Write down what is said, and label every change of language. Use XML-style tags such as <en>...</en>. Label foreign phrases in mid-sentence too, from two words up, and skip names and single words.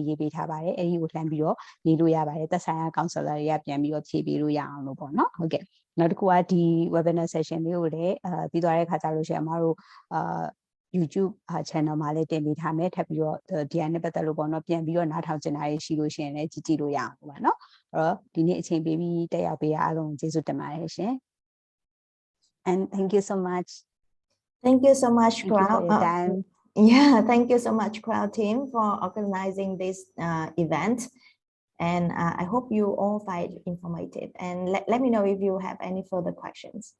<my>ရေးပေးထားပါတယ်အဲ့ဒီကိုလှမ်းပြီးတော့ရေးလို့ရပါတယ်သက်ဆိုင်ရာ counselor တွေကပြန်ပြီးတော့ဖြေပေးလို့ရအောင်လို့ပေါ့နော်ဟုတ်ကဲ့နောက်တစ်ခုကဒီ</my> <en>webinar session</en> <my>လေးကိုလည်းပြီးသွားတဲ့ခါကျလို့ရှိရင်အမတို့ YouTube channel မှာလည်းတင်ပေးထားမယ်ထပ်ပြီးတော့ဒီအနေနဲ့ပတ်သက်လို့ပေါ့နော်ပြန်ပြီးတော့နားထောင်ချင်တာရှိလို့ရှိရင်လည်းကြည့်လို့ရအောင်ပါနော်အဲ့တော့ဒီနေ့အချိန်ပေးပြီးတက်ရောက်ပေးအားလုံးကျေးဇူးတင်ပါတယ်ရှင်</my> <en>and thank you so much Thank you so much, thank you for your time yeah, thank you so much, Crowd team, for organizing this event. And I hope you all find it informative. And let me know if you have any further questions.</en>